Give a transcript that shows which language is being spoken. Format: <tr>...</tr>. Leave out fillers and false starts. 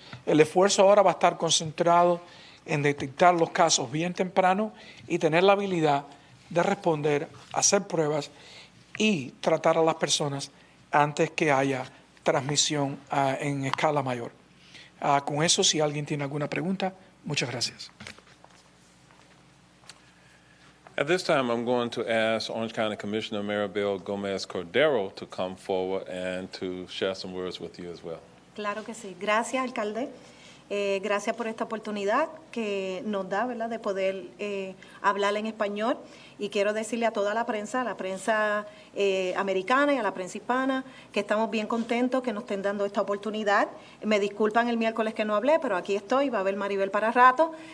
<es>El esfuerzo ahora va a estar concentrado en detectar los casos bien temprano y tener la habilidad de responder, hacer pruebas y tratar a las personas antes que haya transmisión en escala mayor. Con eso, si alguien tiene alguna pregunta, muchas gracias.</es> <en>At this time, I'm going to ask Orange County Commissioner Maribel Gomez Cordero to come forward and to share some words with you as well.</en> <es>Claro que sí. Gracias, alcalde. Gracias por esta oportunidad que nos da, ¿verdad?, de poder hablar en español. Y quiero decirle a toda la prensa americana y a la prensa hispana, que estamos bien contentos que nos estén dando esta oportunidad. Me disculpan el miércoles que no hablé, pero aquí estoy, va a haber Maribel para rato.</es>